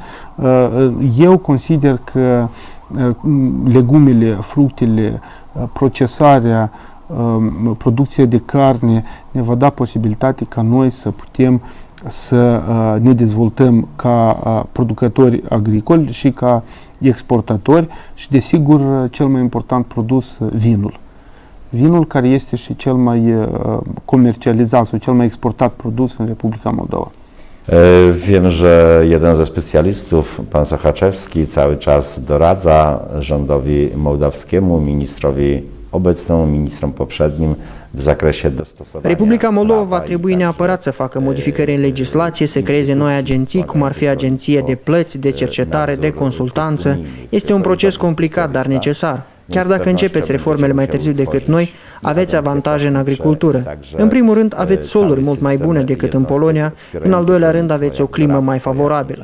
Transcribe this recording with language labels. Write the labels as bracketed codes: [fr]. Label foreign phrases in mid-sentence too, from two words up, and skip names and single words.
[ro] Eu consider că legumele, fructele, procesarea, producția de carne ne va da posibilitate ca noi să putem să ne dezvoltăm ca producători agricoli și ca exportatori și, desigur, cel mai important produs, vinul. Vinul, care este și cel mai comercializat sau cel mai exportat produs în Republica Moldova. [pl] Wiem, że jeden ze specjalistów, pan Sochaczewski, cały czas doradza rządowi mołdawskiemu, ministrowi obecnemu, ministrom poprzednim w zakresie dostosowania. [ro] Republica Moldova va trebui neapărat să facă modificări în legislație, să creeze noi agenții, cum ar fi agenție de plăți, de cercetare, de consultanță. Este un proces complicat, dar necesar. Chiar dacă începeți reformele mai târziu decât noi, aveți avantaje în agricultură. În primul rând, aveți soluri mult mai bune decât în Polonia, în al doilea rând, aveți o climă mai favorabilă.